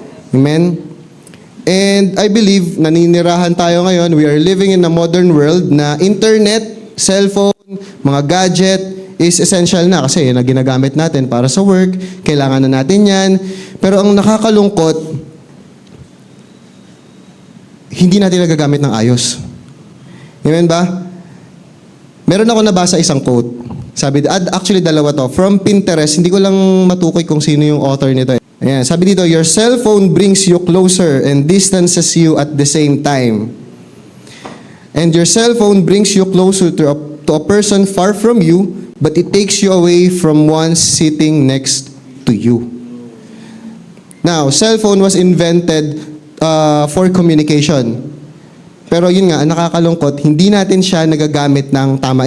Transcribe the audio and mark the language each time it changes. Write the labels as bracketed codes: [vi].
[tl] Amen? [en] And I believe, [tl] naninirahan tayo ngayon, [en] we are living in a modern world [tl] na internet, cellphone, mga gadget, [en] is essential [tl] na kasi na ginagamit natin para sa work, kailangan na natin yan. Pero ang nakakalungkot, hindi natin nagagamit ng ayos. Amen ba? Meron ako nabasa isang quote. Sabi, actually dalawa to, from Pinterest, hindi ko lang matukoy kung sino yung author nito. Ayan, sabi dito, [en] your cellphone brings you closer and distances you at the same time. And your cellphone brings you closer to a person far from you, but it takes you away from one sitting next to you. Now, cellphone was invented for communication. [tl] Pero yun nga, nakakalungkot, hindi natin siya nagagamit ng tama.